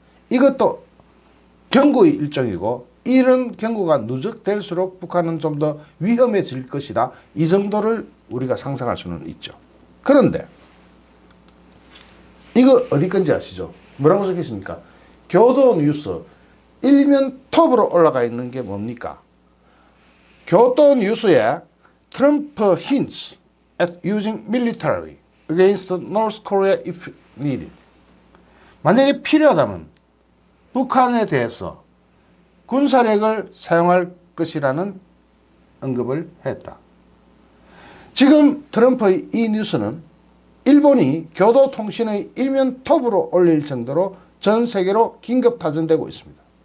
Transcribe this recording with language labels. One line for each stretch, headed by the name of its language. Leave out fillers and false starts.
Korean: 이것도 경고의 일종이고 이런 경고가 누적될수록 북한은 좀 더 위험해질 것이다. 이 정도를 우리가 상상할 수는 있죠. 그런데 이거 어디 건지 아시죠? 뭐라고 적혀 있습니까? 교도뉴스 일면 톱으로 올라가 있는 게 뭡니까? 교도뉴스에
English: Trump hints at using military against North Korea if needed.
Korean: 만약에 필요하다면 북한에 대해서 군사력을 사용할 것이라는 언급을 했다. 지금 트럼프의 이 뉴스는 일본이 교도통신의 일면 톱으로 올릴 정도로 전 세계로 긴급 타전되고 있습니다.